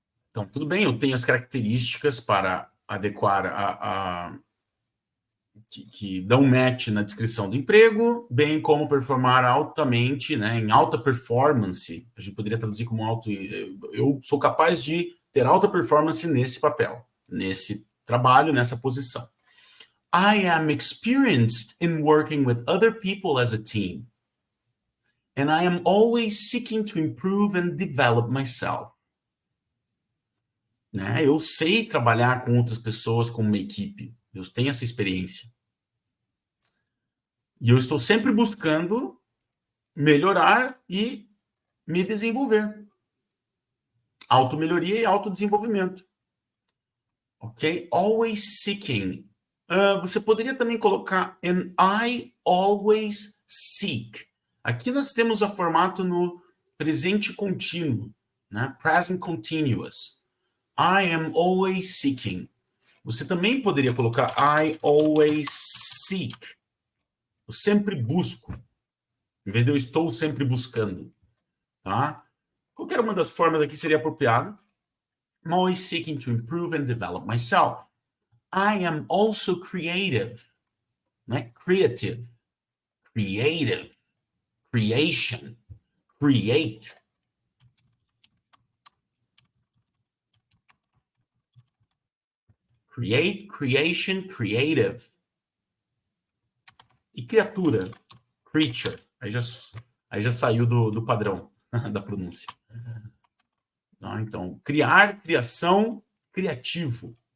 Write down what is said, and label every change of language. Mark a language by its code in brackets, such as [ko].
[pt] Então, tudo bem, eu tenho as características para adequar que dão match na descrição do emprego, bem como performar altamente, né, em alta performance. A gente poderia traduzir como alto. Eu sou capaz de ter alta performance nesse papel, nesse trabalho, nessa posição. [en] I am experienced in working with other people as a team. And I am always seeking to improve and develop myself. [pt] Né? Eu sei trabalhar com outras pessoas como uma equipe. Eu tenho essa experiência. E eu estou sempre buscando melhorar e me desenvolver. Automelhoria e autodesenvolvimento. Ok? [en] Always seeking. [pt] Você poderia também colocar [en] and I always seek. [pt] Aqui nós temos o formato no presente contínuo, né? [en] Present continuous. I am always seeking. [pt] Você também poderia colocar [en] I always seek. [pt] Eu sempre busco. Em vez de eu estou sempre buscando. Tá? Qualquer uma das formas aqui seria apropriada. [en] I'm always seeking to improve and develop myself. I am also creative. Né? Creative. Creative. Creation. Create. Create, creation, creative. [pt] E criatura, creature. Aí já saiu do padrão da pronúncia. Então, criar, criação, criativo.